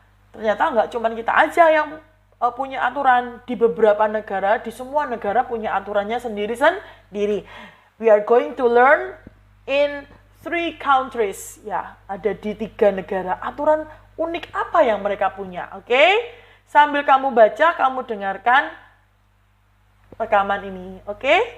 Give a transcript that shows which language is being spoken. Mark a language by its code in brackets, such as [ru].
[id] Ternyata nggak cuma kita aja yang punya aturan. Di beberapa negara, di semua negara punya aturannya sendiri-sendiri. [en] We are going to learn in 3 countries. [id] Ya, ada di 3 negara. Aturan unik apa yang mereka punya, oke? Sambil kamu baca, kamu dengarkan rekaman ini, oke?